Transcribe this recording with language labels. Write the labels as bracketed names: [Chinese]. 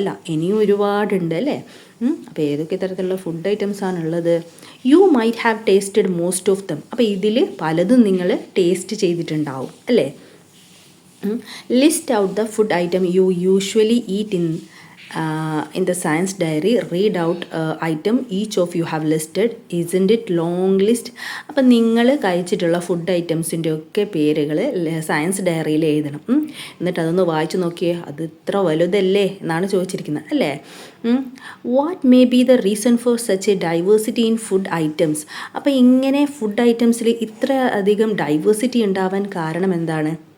[Malayalam] അല്ല, ഇനിയും ഒരുപാടുണ്ട് അല്ലേ? അപ്പോൾ ഏതൊക്കെ തരത്തിലുള്ള ഫുഡ് ഐറ്റംസ് ആണുള്ളത്? [English] You might have tasted most of them. [Malayalam] അപ്പോൾ ഇതിൽ പലതും നിങ്ങൾ ടേസ്റ്റ് ചെയ്തിട്ടുണ്ടാവും അല്ലേ? [English] List out the food item you usually eat in the science diary. Read out item each of you have listed. Isn't it long list? [Malayalam] അപ്പം നിങ്ങൾ കഴിച്ചിട്ടുള്ള food ഐറ്റംസിൻ്റെ ഒക്കെ പേരുകൾ സയൻസ് ഡയറിയിൽ എഴുതണം. എന്നിട്ട് അതൊന്ന് വായിച്ച് നോക്കിയേ. അത് ഇത്ര വലുതല്ലേ എന്നാണ് ചോദിച്ചിരിക്കുന്നത് അല്ലേ? [English] What may be the reason for such a diversity in food items? [Malayalam] അപ്പോൾ ഇങ്ങനെ ഫുഡ് ഐറ്റംസിൽ ഇത്ര അധികം ഡൈവേഴ്സിറ്റി ഉണ്ടാവാൻ കാരണം എന്താണ്?